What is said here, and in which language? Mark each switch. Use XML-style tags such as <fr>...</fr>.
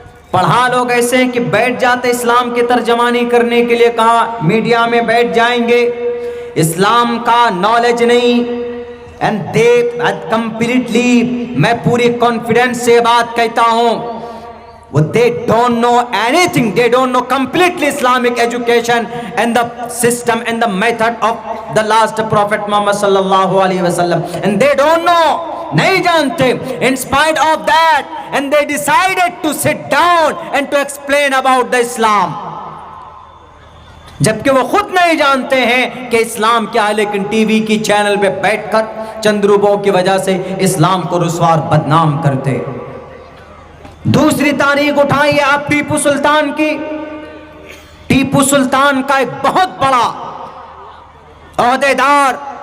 <ur>پڑھا لوگ ایسے ہیں کہ بیٹھ جاتے اسلام کی ترجمانی کرنے کے لیے، کہا میڈیا میں بیٹھ جائیں گے، اسلام کا نالج نہیں،</ur> <en>and they completely،</en> <ur>میں پوری کانفیڈنس سے بات کہتا ہوں،</ur> <en>they don't know anything. They don't know completely Islamic education and the system and the method of the last Prophet Muhammad sallallahu alaihi wasallam. And they don't know,</en> <ur>nahi jante.</ur> <en>In spite of that, and they decided to sit down and to explain about the Islam.</en> <ur>جبکہ وہ خود نہیں جانتے ہیں کہ اسلام کیا ہے، لیکن ٹی وی کی چینل پہ بیٹھ کر چند روپوں کی وجہ سے اسلام کو رسوا اور بدنام کرتے۔ دوسری تاریخ اٹھائیے آپ ٹیپو سلطان کی۔ ٹیپو سلطان کا ایک بہت بڑا عہدیدار،</ur>